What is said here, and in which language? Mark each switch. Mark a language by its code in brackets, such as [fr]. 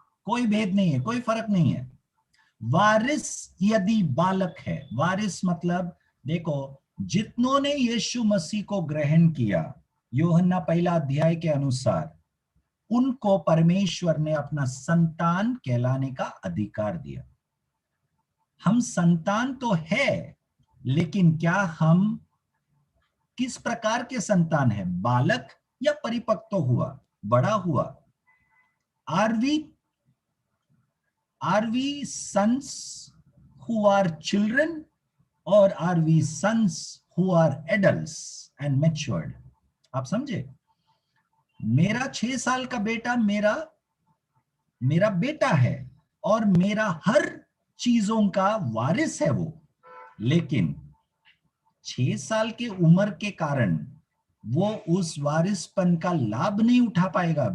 [hi] कोई भेद नहीं है, कोई फर्क नहीं है। वारिस यदि बालक है, वारिस मतलब देखो, जितनों ने यीशु मसीह को ग्रहण किया यूहन्ना 1 अध्याय के अनुसार, उनको परमेश्वर ने अपना संतान कहलाने का अधिकार दिया। हम संतान तो है, लेकिन क्या हम किस प्रकार के संतान है? बालक या परिपक्व हुआ, बड़ा हुआ? [en] Are we sons who are children, or are we sons who are adults and matured? [hi] आप समझे? मेरा 6 साल का बेटा मेरा बेटा है और मेरा हर चीजों का वारिस है वो, लेकिन 6 साल के उम्र के कारण वो उस वारिसपन का लाभ नहीं उठा पाएगा।